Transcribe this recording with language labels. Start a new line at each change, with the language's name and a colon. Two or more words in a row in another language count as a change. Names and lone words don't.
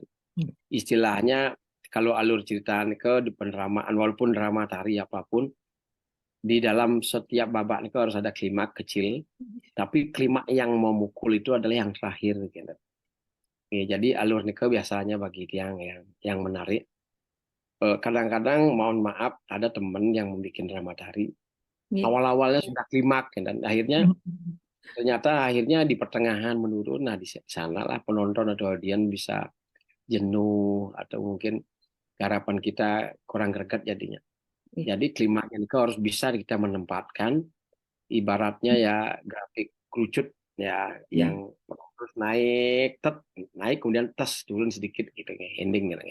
Indonesian: Istilahnya kalau alur cerita nike di pendramaan walaupun drama tari apapun di dalam setiap babak nike harus ada klimak kecil, tapi klimak yang memukul itu adalah yang terakhir gitu. Ya, jadi alur nike biasanya bagi yang menarik. Kadang-kadang mohon maaf ada teman yang membuat drama tari. Nggih. Awal-awalnya sudah klimak dan akhirnya ternyata akhirnya di pertengahan menurun. Nah di sanalah penonton atau audiens bisa jenuh atau mungkin garapan kita kurang greget jadinya. Jadi klimaknya itu harus bisa kita menempatkan ibaratnya ya grafik kerucut ya yang terus naik naik kemudian tes turun sedikit gitu ya ending gitu ya.